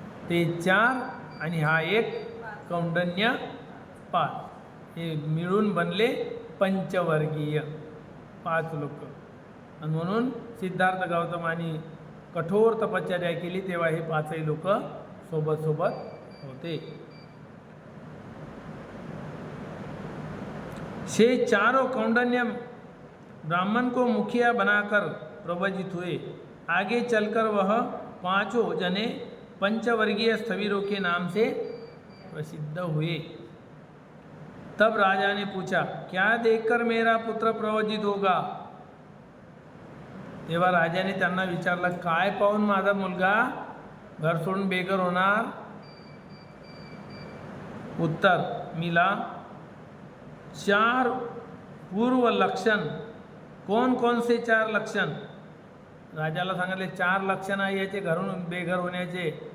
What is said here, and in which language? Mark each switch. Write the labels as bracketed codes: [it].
[mr] ते 4 आणि हा 1 कौंडण्य 5, हे मिळून बनले पंचवर्गीय 5 लोक. आणि म्हणून सिद्धार्थ गौतमानी कठोर तपश्चर्या केली तेव्हा हे 5ही लोक सोबत सोबत होते. [hi] से चारों कौंडन्य ब्राह्मण को मुखिया बनाकर प्रवज्जित हुए. आगे चलकर वह 5 जने पंचवर्गीय स्थविरों के नाम से प्रसिद्ध हुए. तब राजा ने पूछा, क्या देखकर मेरा पुत्र प्रवज्जित होगा? [mr] तेव्हा राजाने त्यांना विचारलं, काय पाहून माझा मुलगा घर सोडून बेघर होणार? [hi] उत्तर मिला, 4 पूर्व लक्षण. कौन कौन से 4 लक्षण? [mr] राजाला सांगितले 4 लक्षण आहे याचे घरून बेघर होण्याचे.